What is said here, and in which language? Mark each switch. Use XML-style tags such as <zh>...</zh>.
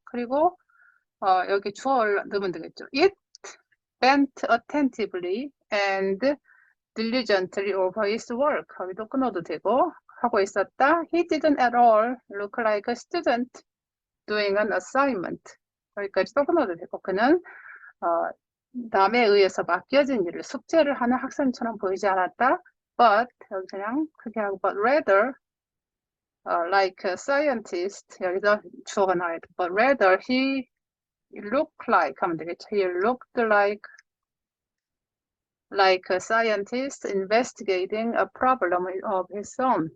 <ko>그리고 여기 주어를 넣으면 되겠죠.</ko> <en>It bent attentively and diligently over his work.</en> <ko>거기도 끊어도 되고 하고 있었다.</ko> <en>He didn't at all look like a student doing an assignment.</en> <ko>여기까지도 끊어도 되고 그는 남에 의해서 맡겨진 일을 숙제를 하는 학생처럼 보이지 않았다. But 여기 그냥 크게 하고</ko> <en>but rather like a scientist</en> <ko>여기서 주어가 나와야 돼.</ko> <en>But rather he looked like</en> <ko>하면 되겠죠.</ko> <en>He looked like a scientist investigating a problem of his own.</en>